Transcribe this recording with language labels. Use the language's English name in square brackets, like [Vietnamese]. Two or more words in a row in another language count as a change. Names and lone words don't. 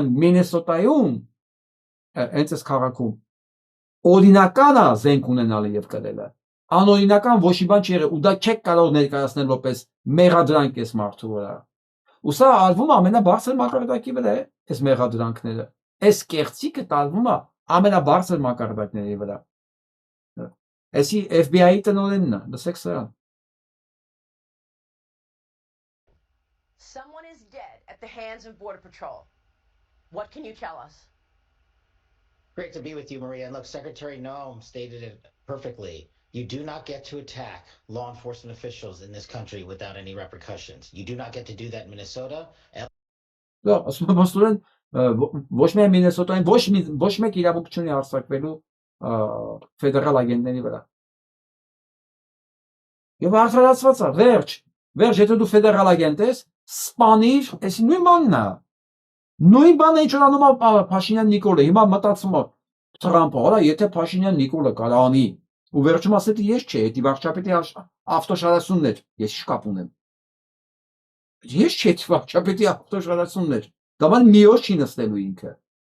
[Armenian] պետք է ուշադրություն դարձնեմ Մինեսոտայում հենց այս քաղաքում օրինականը զենք ունենալը եւ կրելը անօրինական ոչ մի բան չի եղել ու դա չեք կարող ներկայացնել որպես մեղադրանք այս մարդու վրա ու սա արվում ամենաբարձր մակարդակի վրա է այս մեղադրանքները այս կեղծիքը տարվում է ամենաբարձր մակարդակների վրա այսի FBI-ի տնօրենն է լսեք սա [English] Someone is dead at the hands of Border Patrol. What can you tell us? Great to be with you, Maria. And look, Secretary Noem stated it perfectly. You do not get to attack law enforcement officials in this country without any repercussions. You do not get to do that in Minnesota. [Armenian] Ասում եմ աստորեն ոչ միայն Մինեսոտային ոչ մեկ իրավունք չունի հարձակվելու ֆեդերալ agentների վրա։ Եվ արդարացված է, վերջ, եթե դու ֆեդերալ agent ես, սպանիր, այսի նույն բանն է։ Նույն բանը ինչ որ անում է Փաշինյան Նիկոլը, հիմա մտածում է Թրամփը, հորա, եթե Փաշինյան Նիկոլը կարա անի, ու վերջում ասել է ես չէ, դա վարչապետի ավտոշարասունն էր, ես շկապ ունեմ։ Ես չէ, վարչապետի ավտոշարասունն էր։ Դա բան մի օր չի նստելու ինքը։